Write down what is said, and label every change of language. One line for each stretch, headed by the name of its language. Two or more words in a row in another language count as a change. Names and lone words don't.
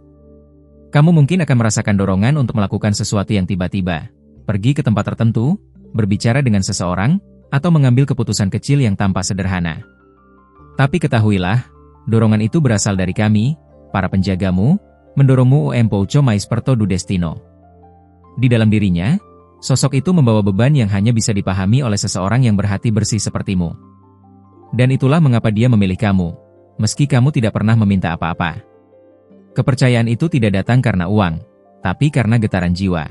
Indonesian: Kamu mungkin akan merasakan dorongan untuk melakukan sesuatu yang tiba-tiba, pergi ke tempat tertentu, berbicara dengan seseorang, atau mengambil keputusan kecil yang tampak sederhana. Tapi ketahuilah, dorongan itu berasal dari kami, para penjagamu, mendorongmu
Portuguese: o pouco mais perto do destino.
Indonesian: Di dalam dirinya, sosok itu membawa beban yang hanya bisa dipahami oleh seseorang yang berhati bersih sepertimu. Dan itulah mengapa dia memilih kamu, meski kamu tidak pernah meminta apa-apa. Kepercayaan itu tidak datang karena uang, tapi karena getaran jiwa.